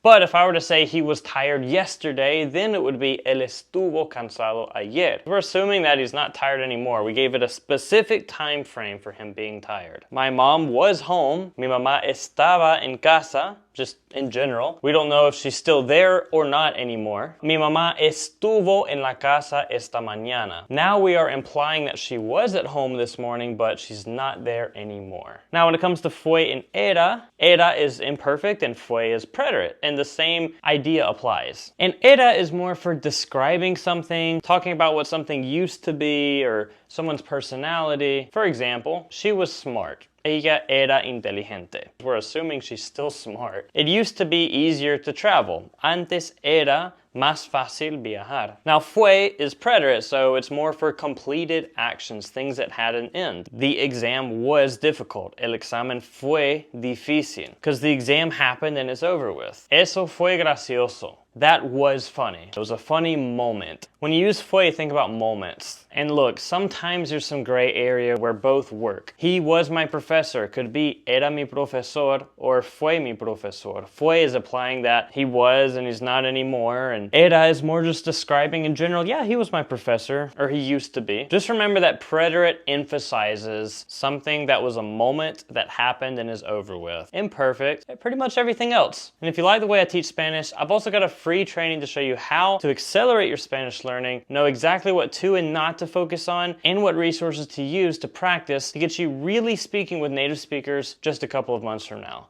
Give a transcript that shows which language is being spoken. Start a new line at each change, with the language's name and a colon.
English: But if I were to say he was tired yesterday, then it would be
Spanish: él estuvo cansado ayer.
English: We're assuming that he's not tired anymore. We gave it a specific time frame for him being tired. My mom was home.
Spanish: Mi mamá estaba en casa.
English: Just in general. We don't know if she's still there or not anymore.
Spanish: Mi mamá estuvo en la casa esta mañana.
English: Now we are implying that she was at home this morning, but she's not there anymore. Now when it comes to fue and era, era is imperfect and fue is preterite, and the same idea applies. And era is more for describing something, talking about what something used to be or someone's personality. For example, she was smart.
Spanish: Ella era inteligente.
English: We're assuming she's still smart. It used to be easier to travel.
Spanish: Antes era más fácil viajar.
English: Now fue is preterite, so it's more for completed actions, things that had an end. The exam was difficult.
Spanish: El examen fue difícil.
English: Because the exam happened and it's over with.
Spanish: Eso fue gracioso.
English: That was funny. It was a funny moment. When you use fue, think about moments. And look, sometimes there's some gray area where both work. He was my professor could be
Spanish: era mi profesor
English: or
Spanish: fue mi profesor.
English: Fue is applying that he was and he's not anymore, and era is more just describing in general, yeah, he was my professor, or he used to be. Just remember that preterite emphasizes something that was a moment that happened and is over with. Imperfect, pretty much everything else. And if you like the way I teach Spanish, I've also got a free training to show you how to accelerate your Spanish learning, know exactly what to and not to focus on, and what resources to use to practice to get you really speaking with native speakers just a couple of months from now.